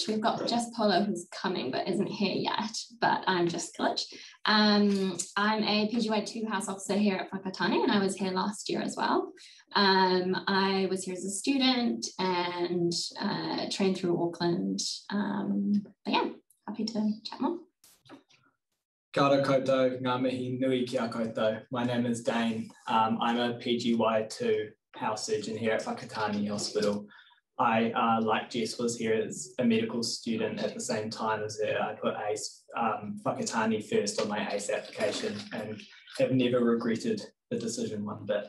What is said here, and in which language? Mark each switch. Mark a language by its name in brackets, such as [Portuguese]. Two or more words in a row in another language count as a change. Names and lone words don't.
[English] We've got Jess Polo who's coming but isn't here yet, but I'm Jess Killich. I'm a PGY2 House Officer here at Whakatāne and I was here last year as well. I was here as a student and trained through Auckland. But yeah, happy to chat more. [Māori] Kia ora koutou, ngā mihi nui kia koutou. [English] My name is Dane. I'm a PGY2 house surgeon here at Whakatāne Hospital. I, like Jess, was here as a medical student at the same time as her. I put ACE, Whakatāne first on my ACE application and have never regretted the decision one bit.